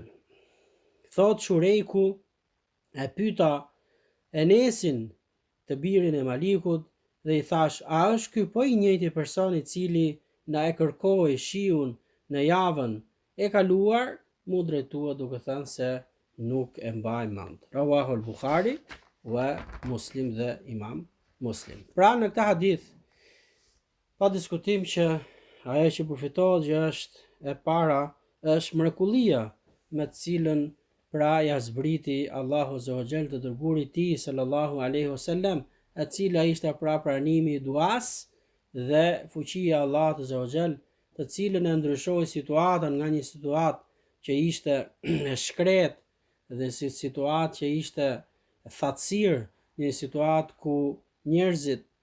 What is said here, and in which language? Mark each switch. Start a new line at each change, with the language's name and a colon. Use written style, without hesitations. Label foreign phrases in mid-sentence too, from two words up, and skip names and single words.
Albanian: Thot Shurejku, e pyeta Enesin, të birin e Malikut, dhe i thash, a është ky po i njëjti person i cili na e kërkoi shiun në javën e kaluar? Mu drejtua duke thënë se nuk e mbaj mend.
Arabic: رواه البخاري ومسلم
Albanian: dhe Imam Muslim. Pra në këtë hadith pa diskutim që ajo që përfitohet që është e para është mrekullia me të cilën pra ja zbriti
Arabic: الله عز وجل
Albanian: të dërguarit tij
Arabic: صلى الله عليه وسلم,
Albanian: e cila ishte pra pranimi i duas dhe fuqia e Allahut
Arabic: عز وجل,
Albanian: të cilën e ndryshoi situatën nga një situatë që ishte e shkret dhe si situatë që ishte thatësirë, një situatë ku njerëzit